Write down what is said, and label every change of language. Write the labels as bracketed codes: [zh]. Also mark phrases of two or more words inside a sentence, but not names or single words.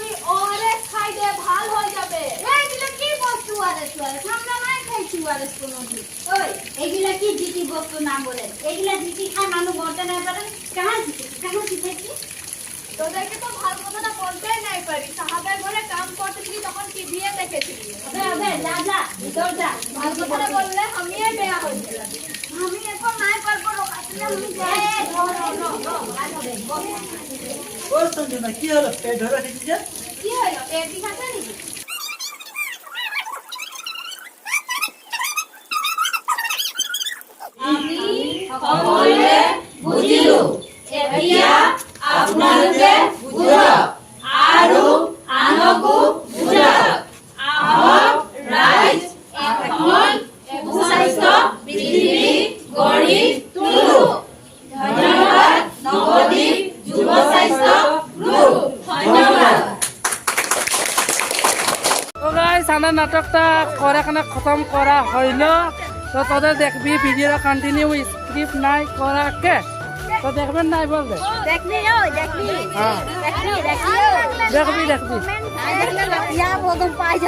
[bn] ওরে খাই দে ভাল হয়ে যাবে এইগুলা কি বস্তু আরে আমরা নাই খাইছি আরে কোনদিন ওই এইগুলা কি জিতি বস্তু না বলে এইগুলা জিতি খায় মানুষ বলতে না পারে কাহা শিখেছি তোদেরকে তো ভালো কথাটা বলতেই নাই পারি সাহাবের ঘরে কাম করতেছিলি তখন টিভিতে দেখেছিলি আবে যা ভিতর যা ভালো কথাটা বললে আমিই বেয়া হয়ে গেলাম আমি এখন নাই পারবো আসলে আমি যাই ওর সঞ্জনা কি হলো পেট ধরে দিচ্ছে কি হলো পেট খাচ্ছে নাকি আমি [as] সকলে বুঝিলো এতিয়া আপোনালোকে বুঝক আৰু আনকো বুজাওক আমাৰ ৰাইজ এখন সুস্বাস্থ্য পৃথিৱী গঢ়ি তোলো ধন্যবাদ নৱদ্বীপ যুৱ স্বাস্থ্য গ্ৰুপ ধন্যবাদ। [bn] তো গাইস আমার নাটকটা করে খানা খতম করা হইল তো তোদের দেখবি ভিডিওটা [en] continue script [bn] নাই করা কে তো দেখবেন নাই বলবে দেখবি হ্যাঁ দেখবি ইয়া প্রথম পাই যাবে